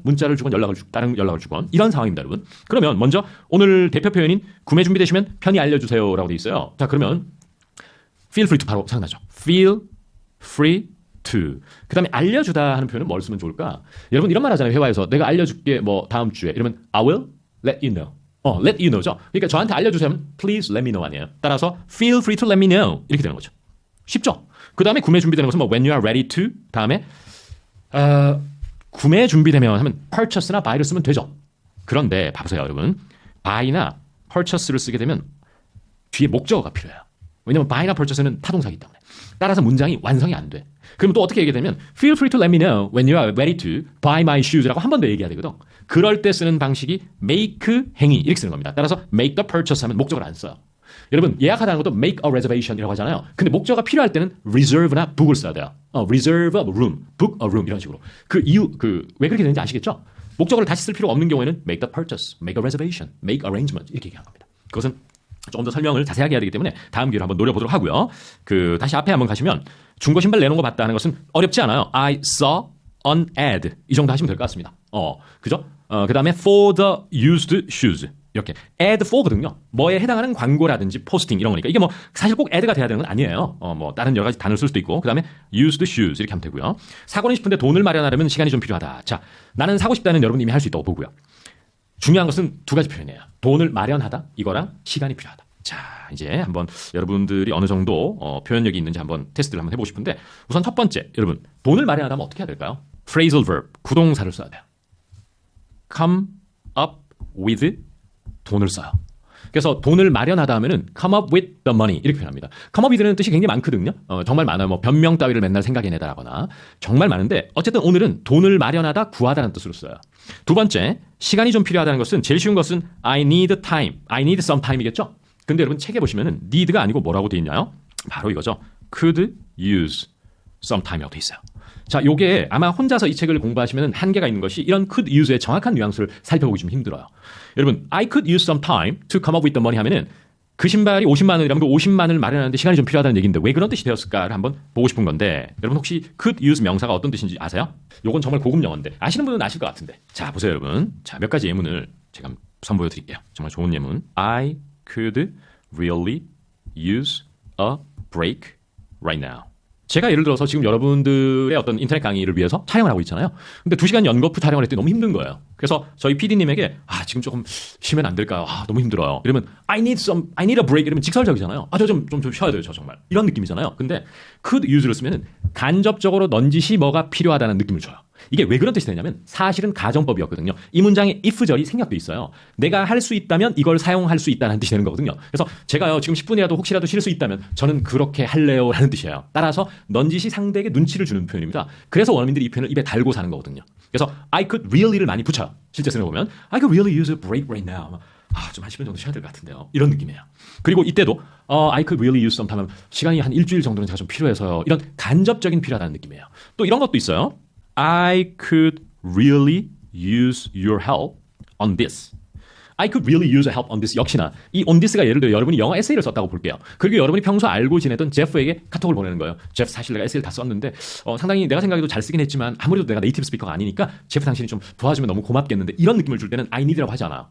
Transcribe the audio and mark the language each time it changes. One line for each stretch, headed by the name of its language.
Korean: 문자를 주건 연락을 주건 다른 연락을 주건 이런 상황입니다, 여러분. 그러면 먼저 오늘 대표 표현인 구매 준비되시면 편히 알려주세요라고 돼 있어요. 자, 그러면 feel free to 바로 생각나죠. feel free
English: to.
Korean: 그 다음에 알려주다 하는 표현은 뭘 쓰면 좋을까? 여러분 이런 말 하잖아요. 회화에서 내가 알려줄게 뭐 다음 주에 이러면
English: I will let you know. let you know죠.
Korean: 그러니까 저한테 알려주세요 하면
English: please let me know
Korean: 아니에요. 따라서
English: feel free to let me know
Korean: 이렇게 되는 거죠. 쉽죠? 그 다음에 구매 준비되는 것은 뭐
English: when you are ready to
Korean: 다음에 구매 준비되면 하면 purchase나 buy를 쓰면 되죠. 그런데 봐보세요 여러분. buy나 purchase를 쓰게 되면 뒤에 목적어가 필요해요. 왜냐면 buy나 purchase는 타동사이기 때문에. 따라서 문장이 완성이 안 돼. 그럼 또 어떻게 얘기되면
English: feel free to let me know when you are ready to buy my shoes
Korean: 라고 한 번 더 얘기해야 되거든. 그럴 때 쓰는 방식이 make 행위 이렇게 쓰는 겁니다. 따라서
English: make the purchase
Korean: 하면 목적을 안 써요. 여러분 예약하다는 것도
English: make a reservation
Korean: 이라고 하잖아요. 근데 목적어가 필요할 때는 reserve나 book을 써야 돼요.
English: reserve a room, book a room
Korean: 이런 식으로. 그 이유 왜 그렇게 되는지 아시겠죠? 목적어를 다시 쓸 필요 없는 경우에는
English: make the purchase, make a reservation, make arrangement
Korean: 이렇게 얘기하는 겁니다. 그것은 조금 더 설명을 자세하게 해야 되기 때문에 다음 기회로 한번 노려보도록 하고요. 다시 앞에 한번 가시면 중고 신발 내놓은 거 봤다 하는 것은 어렵지 않아요.
English: I saw an ad
Korean: 이 정도 하시면 될 것 같습니다. 그죠?
English: 그 다음에 for the used shoes
Korean: 이렇게
English: ad for거든요.
Korean: 뭐에 해당하는 광고라든지 포스팅 이런 거니까 이게 뭐 사실 꼭 ad가 돼야 되는 건 아니에요. 뭐 다른 여러 가지 단어를 쓸 수도 있고 그 다음에 used shoes 이렇게 하면 되고요. 사고는 싶은데 돈을 마련하려면 시간이 좀 필요하다. 자, 나는 사고 싶다는 여러분 이미 할 수 있다고 보고요. 중요한 것은 두 가지 표현이에요. 돈을 마련하다 이거랑 시간이 필요하다. 자, 이제 한번 여러분들이 어느 정도 표현력이 있는지 한번 테스트를 한번 해보고 싶은데 우선 첫 번째 여러분 돈을 마련하다면 어떻게 해야 될까요? phrasal verb 구동사를 써야 돼요.
English: come up with
Korean: 돈을 써요. 그래서 돈을 마련하다 하면은
English: come up with the money
Korean: 이렇게 표현합니다. come up with는 뜻이 굉장히 많거든요. 정말 많아요. 뭐 변명 따위를 맨날 생각해내다라거나 정말 많은데 어쨌든 오늘은 돈을 마련하다 구하다는 뜻으로 써요. 두 번째 시간이 좀 필요하다는 것은 제일 쉬운 것은
English: I need time, I need some time
Korean: 이겠죠. 근데 여러분 책에 보시면은 need가 아니고 뭐라고 돼 있나요? 바로 이거죠.
English: could use some time
Korean: 이라고 돼 있어요. 자, 요게 아마 혼자서 이 책을 공부하시면 한계가 있는 것이 이런 could use의 정확한 뉘앙스를 살펴보기 좀 힘들어요. 여러분,
English: I could use some time to come up with the money
Korean: 하면은 그 신발이 50만 원이라면 그 50만 원을 마련하는데 시간이 좀 필요하다는 얘기인데 왜 그런 뜻이 되었을까를 한번 보고 싶은 건데 여러분 혹시 could use 명사가 어떤 뜻인지 아세요? 요건 정말 고급 영어인데 아시는 분은 아실 것 같은데 자, 보세요 여러분. 자, 몇 가지 예문을 제가 선보여 드릴게요. 정말 좋은 예문.
English: I could really use a break right now.
Korean: 제가 예를 들어서 지금 여러분들의 어떤 인터넷 강의를 위해서 촬영을 하고 있잖아요. 근데 2시간 연거푸 촬영을 했더니 너무 힘든 거예요. 그래서 저희 PD님에게 지금 조금 쉬면 안 될까요? 너무 힘들어요. 이러면
English: I need a break
Korean: 이러면 직설적이잖아요. 저 좀 쉬어야 돼요. 저 정말. 이런 느낌이잖아요. 근데 could use를 쓰면은 간접적으로 넌지시 뭐가 필요하다는 느낌을 줘요. 이게 왜 그런 뜻이 되냐면 사실은 가정법이었거든요. 이 문장에 if절이 생략돼 있어요. 내가 할 수 있다면 이걸 사용할 수 있다는 뜻이 되는 거거든요. 그래서 제가요 지금 10분이라도 혹시라도 쉴 수 있다면 저는 그렇게 할래요 라는 뜻이에요. 따라서 넌지시 상대에게 눈치를 주는 표현입니다. 그래서 원어민들이 이 표현을 입에 달고 사는 거거든요. 그래서
English: I could really
Korean: 를 많이 붙여요. 실제 쓰는 거 보면
English: I could really use a break right now.
Korean: 좀 한 10분 정도 쉬어야 될 것 같은데요. 이런 느낌이에요. 그리고 이때도
English: I could really use some time
Korean: 하면 시간이 한 일주일 정도는 제가 좀 필요해서요. 이런 간접적인 필요하다는 느낌이에요. 또 이런 것도 있어요.
English: I could really use your help on this. I could really use a help on this.
Korean: 역시나 이 on this가 예를 들어 여러분이 영어 에세이를 썼다고 볼게요. 그리고 여러분이 평소 알고 지내던 제프에게 카톡을 보내는 거예요. 제프 사실 내가 에세이를 다 썼는데 상당히 내가 생각해도 잘 쓰긴 했지만 아무래도 내가 네이티브 스피커가 아니니까 제프 당신이 좀 도와주면 너무 고맙겠는데 이런 느낌을 줄 때는 I need라고 하지 않아요.